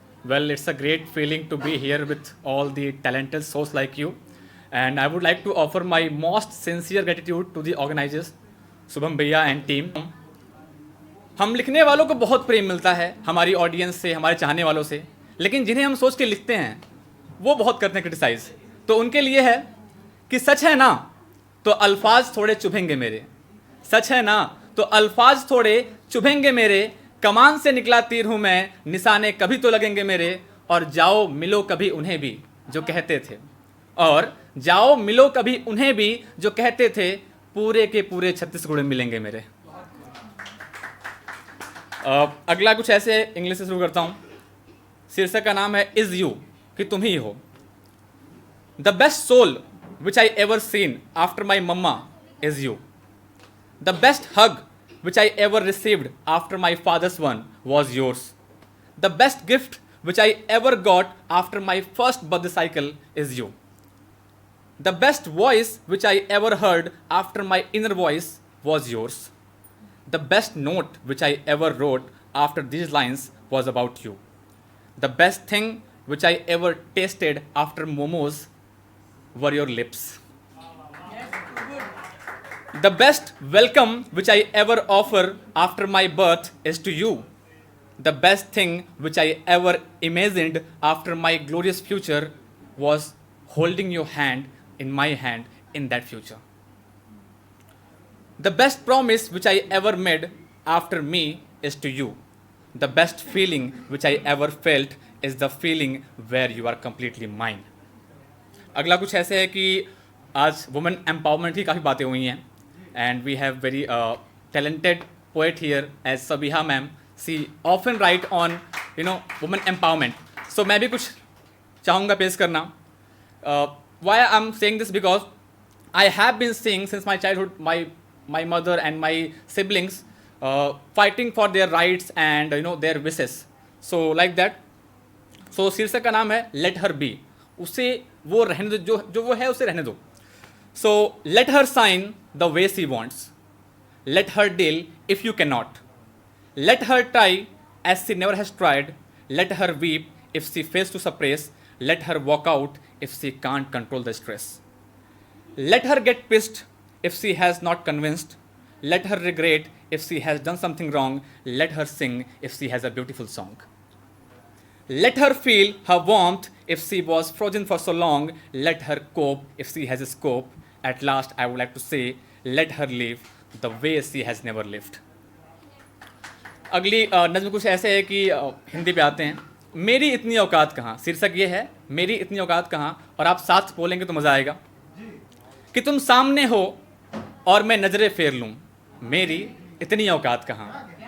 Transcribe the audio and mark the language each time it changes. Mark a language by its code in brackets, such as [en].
[en] Well, it's a great feeling to be here with all the talented souls like you. And I would like to offer my most sincere gratitude to the organizers, Subham Bhaiya and team. [hi] हम लिखने वालों को बहुत प्रेम मिलता है हमारी audience से, हमारे चाहने वालों से, लेकिन जिन्हें हम सोच के लिखते हैं वो बहुत करते हैं क्रिटिसाइज। तो उनके लिए है कि सच है ना तो अल्फाज थोड़े चुभेंगे मेरे, सच है ना तो अल्फाज थोड़े चुभेंगे मेरे, कमान से निकला तीर हूं मैं, निशाने कभी तो लगेंगे मेरे, और जाओ मिलो कभी उन्हें भी जो कहते थे, और जाओ मिलो कभी उन्हें भी जो कहते थे, पूरे के पूरे 36 गुण मिलेंगे मेरे। अगला कुछ ऐसे इंग्लिश से शुरू करता हूं। शीर्षक का नाम है इज यू, कि तुम ही हो। [en] The best soul which I ever seen after my mama is you. The best hug which I ever received after my father's one was yours. The best gift which I ever got after my first birthday cycle is you. The best voice which I ever heard after my inner voice was yours. The best note which I ever wrote after these lines was about you. The best thing which I ever tasted after momos were your lips. The best welcome which I ever offer after my birth is to you. The best thing which I ever imagined after my glorious future was holding your hand in my hand in that future. The best promise which I ever made after me is to you. The best feeling which I ever felt is the feeling where you are completely mine. [hi] अगला कुछ ऐसे है कि आज women empowerment की काफ़ी बातें हुई हैं, [en] and we have very talented poet here as Sabiha ma'am. She often write on women empowerment. [hi] So मैं भी कुछ चाहूँगा पेश करना. [en] Why I'm saying this, because I have been seeing since my childhood my mother and my siblings fighting for their rights and their wishes. So like that. [hi] So शीर्षक का नाम है [en] Let Her Be. [hi] उसे वो रहने दो, जो वो है उसे रहने दो. [en] So let her sign the way she wants. Let her deal if you cannot. Let her try as she never has tried. Let her weep if she fails to suppress. Let her walk out if she can't control the stress. Let her get pissed if she has not convinced. Let her regret if she has done something wrong. Let her sing if she has a beautiful song. Let her feel her warmth if she was frozen for so long. Let her cope if she has a scope. At last, I would like to say, let her live the way she has never lived. [hi] अगली नज़्म कुछ ऐसे है कि हिंदी पे आते हैं। मेरी इतनी औकात कहाँ, शीर्षक ये है मेरी इतनी औकात कहाँ, और आप साथ बोलेंगे तो मज़ा आएगा। कि तुम सामने हो और मैं नज़रें फेर लूँ, मेरी इतनी औकात कहाँ।